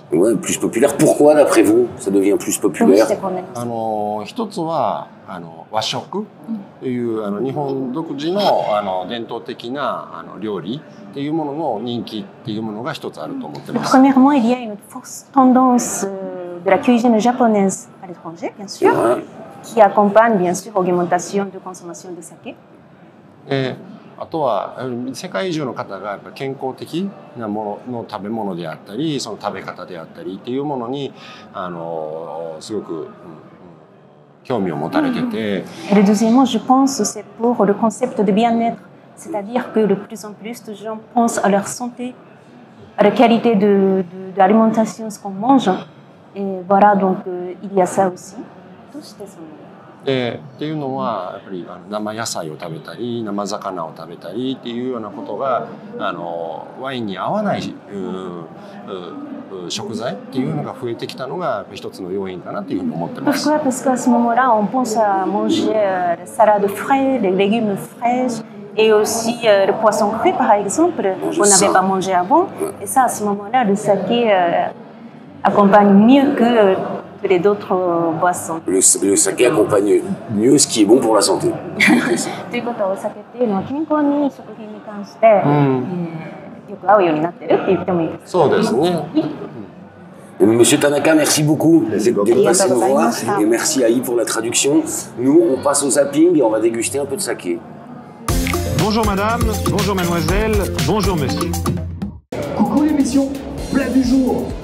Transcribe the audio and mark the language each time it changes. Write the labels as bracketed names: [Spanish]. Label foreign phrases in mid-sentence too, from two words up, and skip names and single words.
[French] Ouais, plus populaire. Pourquoi, d'après vous, ça devient plus populaire? [Japanese] 一つは和食という日本独自の伝統的な料理っていうものの人気っていうものが一つあると思ってます。 [French] Premièrement, il y a une forte tendance de la cuisine japonaise à l'étranger, bien sûr, qui accompagne bien sûr l'augmentation de consommation de saké. [Japanese] あとは世界中の方がやっぱ健康的なものの食べ物であったりその食べ方であったりっていうものにすごく興味を持たれてて。 [French] Et le deuxièmement, je pense, c'est pour le concept de bien-être. C'est-à-dire que de plus en plus de gens pensent à leur santé, à la qualité de l'alimentation, ce qu'on mange. Et voilà, donc il y a ça aussi. Tout ce [Japanese] っていうのはやっぱり生野菜を食べたり生魚を食べたりっていうようなことがワインに合わない食材っていうのが増えてきたのが一つの要因かなっていうふうに思ってます。 [French] Pourquoi? Parce qu'à ce moment-là, on pense à manger la salade fraîche, les légumes fraîches et aussi le poisson cru, par exemple, qu'on n'avait pas mangé avant. Et ça, à ce moment-là, le saké accompagne mieux que les autres boissons. Le saké accompagne mieux ce qui est bon pour la santé. [Japanese] ということはお酒っていうのは健康にいい食品に関して、よく合うようになってるって言ってもいいです。そうですね。 [French] Monsieur Tanaka, merci beaucoup d'être passé nous voir et merci Aïe pour la traduction. Nous, on passe au zapping et on va déguster un peu de saké. Bonjour madame, bonjour mademoiselle, bonjour monsieur. Coucou l'émission Plat du jour.